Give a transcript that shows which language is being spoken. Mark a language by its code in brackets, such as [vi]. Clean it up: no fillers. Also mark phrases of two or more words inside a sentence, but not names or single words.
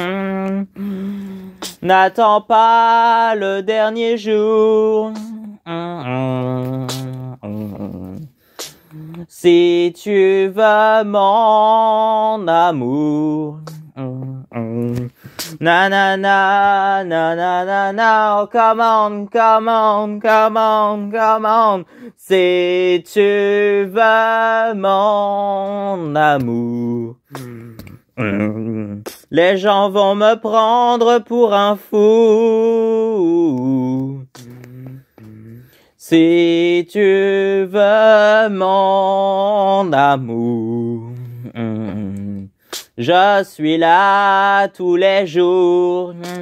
[fr] N'attends pas le dernier jour. Si tu veux mon amour. Na na na na na na na. [en] Oh, come on, come on, come on, come on. [fr] Si tu veux mon amour. Les gens vont me prendre pour un fou. Si tu veux mon amour, je suis là tous les jours.